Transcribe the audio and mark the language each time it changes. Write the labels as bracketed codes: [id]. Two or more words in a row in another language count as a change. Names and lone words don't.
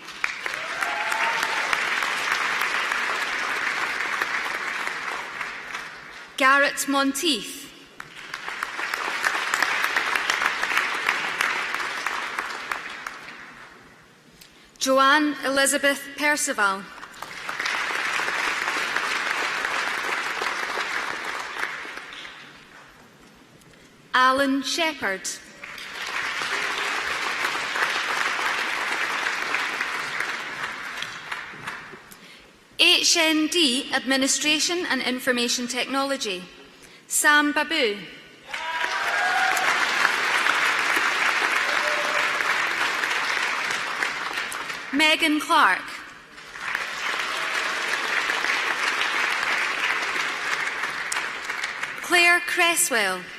[en] Garrett Monteith. Joanne Elizabeth Percival. Alan Shepherd. HND Administration and Information Technology. Sam Babu. Megan Clark. Claire Cresswell.